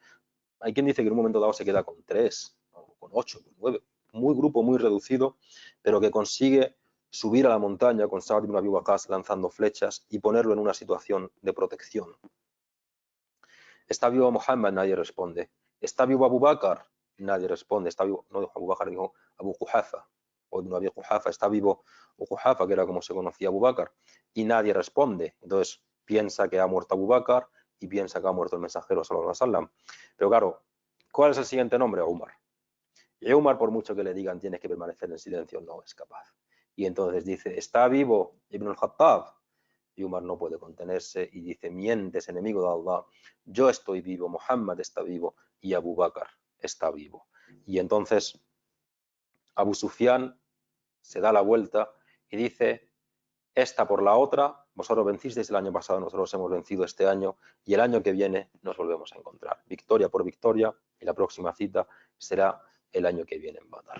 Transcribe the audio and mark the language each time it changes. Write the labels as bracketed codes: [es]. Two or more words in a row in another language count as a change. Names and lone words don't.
[es] Hay quien dice que en un momento dado se queda con 3, con 8, con 9, grupo muy reducido, pero que consigue subir a la montaña con Sa'd ibn Abi Waqqas lanzando flechas y ponerlo en una situación de protección. ¿Está vivo Muhammad? Nadie responde. ¿Está vivo Abu Bakr? Nadie responde. ¿Está vivo? No dijo Abu Bakr, dijo Abu Quhafa, o ibn Abi Quhafa. ¿Está vivo Abu Quhafa, que era como se conocía Abu Bakr? Y nadie responde. Entonces piensa que ha muerto Abu Bakr y piensa que ha muerto el mensajero [ar] صلى الله عليه وسلم. [es] Pero claro, ¿cuál es el siguiente nombre? Umar. Y Umar, por mucho que le digan tienes que permanecer en silencio, no es capaz. Y entonces dice: ¿está vivo Ibn al-Khattab? Y Umar no puede contenerse y dice: mientes, enemigo de Allah, yo estoy vivo, Muhammad está vivo y Abu Bakr está vivo. Y entonces Abu Sufyan se da la vuelta y dice: esta por la otra, vosotros vencisteis el año pasado, nosotros hemos vencido este año y el año que viene nos volvemos a encontrar, victoria por victoria, y la próxima cita será el año que viene en Badr.